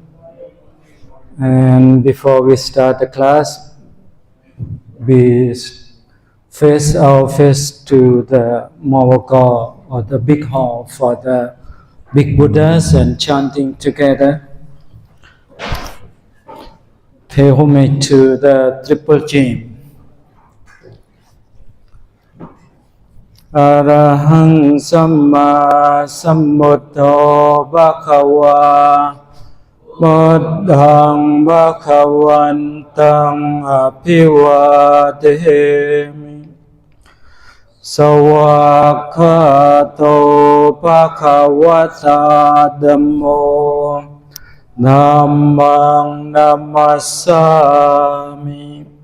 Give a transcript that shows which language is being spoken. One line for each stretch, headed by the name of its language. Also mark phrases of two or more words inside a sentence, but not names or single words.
English: And before we start the class, we face our face to the Mawaka or the big hall for the big Buddhas and chanting together. Pay homage to the triple gem.
Pali: Arahang Samma Sambuddho Bhagava Buddhaṃ Bhagavantem Abhivademi Sawakkato Bhagavata Dhammo Dhammang Namassami